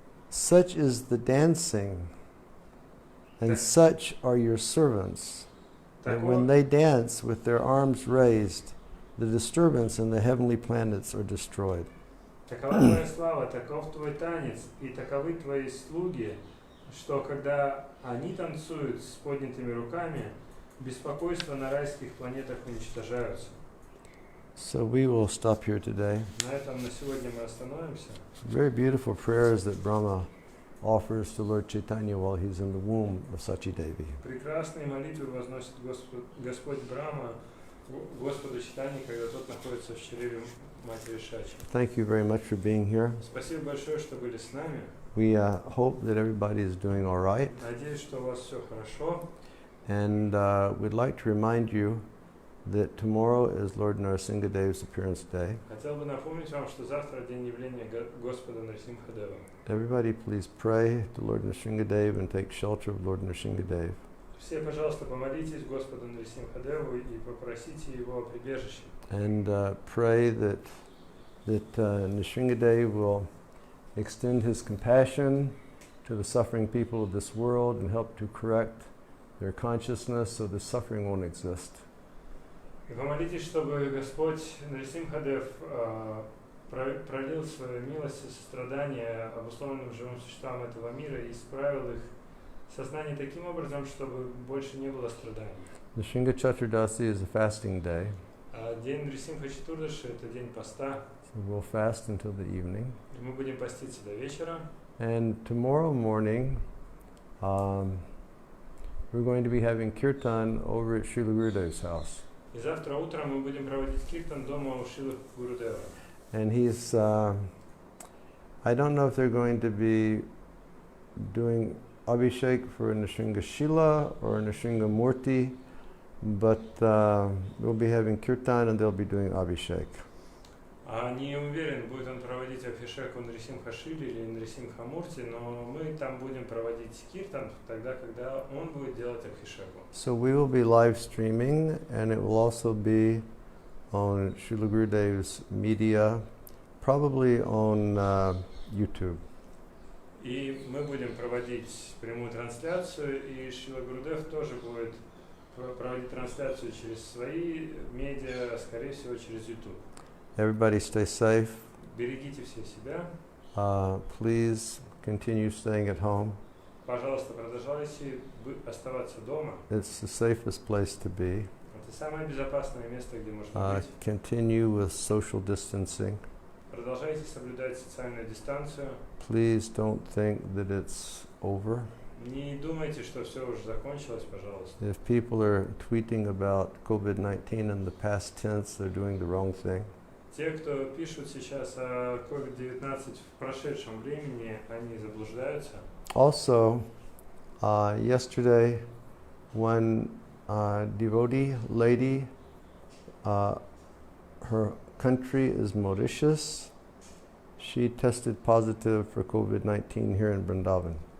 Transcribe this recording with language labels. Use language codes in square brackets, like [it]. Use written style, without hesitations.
[en] Such is the dancing, and such are your servants. And when they dance with their arms raised, the disturbance in the heavenly planets are destroyed. [ru] Такова твоя слава, таков твой танец, и таковы твои слуги, что когда они танцуют с поднятыми руками, беспокойства на райских планетах уничтожаются. [en] So we will stop here today. [ru] На этом на сегодня мы остановимся. [en] Very beautiful prayers that Brahma offers to Lord Chaitanya while he's in the womb of Sachidevi. [ru] Прекрасные молитвы возносит Господь Брахма Господу Чайтанье, когда тот находится в чреве матери Шачи. [en] Thank you very much for being here. [ru] Спасибо большое, что были с нами. [en] We hope that everybody is doing all right. [ru] Надеюсь, что у вас все хорошо. [en] And we'd like to remind you that tomorrow is Lord Narasimhadev's appearance day. [ru] Хотел бы напомнить вам, что завтра день явления Господа Нарсимхадева. [en] Everybody please pray to Lord Narasimhadev and take shelter of Lord Narasimhadev. [ru] Все, пожалуйста, помолитесь Господу Нарсимхадеву и попросите его о прибежище. [en] And pray that Narasimhadev will extend his compassion to the suffering people of this world and help to correct their consciousness so the suffering won't exist. [ru] И помолитесь, чтобы Господь Нарсимхадев пролил свою милость и сострадание обусловленным живым существам этого мира и исправил их сознание таким образом, чтобы больше не было страданий. [en] Nrsimha Chaturdasi is a fasting day. [ru] День Нрисимха Чатурдаши – это день поста. [en] So we'll fast until the evening. [ru] Мы будем поститься до вечера. [en] And tomorrow morning, we're going to be having kirtan over at Srila Gurudev's house. [ru] И завтра утром мы будем проводить киртан дома у Шрилы Гурудева. [en] And he's, I don't know if they're going to be doing Abhishek for Nrsimha Shila or Nrsimha Murti, but we'll be having kirtan and they'll be doing Abhishek. [ru] Не уверен, будет он проводить Абхишек у Нрисимха Шили или Нрисимха Мурти, но мы там будем проводить киртан тогда, когда он будет делать Абхишеку. [en] So we will be live streaming, and it will also be on Srila Gurudev's media, probably on YouTube. [ru] И мы будем проводить прямую трансляцию, и Шрила Гурудев тоже будет проводить трансляцию через свои медиа, скорее всего, через YouTube. [en] Everybody stay safe. [ru] Берегите все себя. [en] Please continue staying at home. [ru] Пожалуйста, продолжайте оставаться дома. [en] It's the safest place to be. [ru] Это самое безопасное место, где можно быть. [en] Continue with social distancing. [ru] Продолжайте соблюдать социальную дистанцию. [en] Please don't think that it's over. [ru] Не думайте, что все уже закончилось, пожалуйста. [en] If people are tweeting about COVID-19 in the past tense, they're doing the wrong thing. [ru] Те, кто пишут сейчас о COVID-19 в прошедшем времени, они заблуждаются. [en] Also, yesterday, one devotee lady, her country is Mauritius. She tested positive for COVID-19 here in Vrindavan.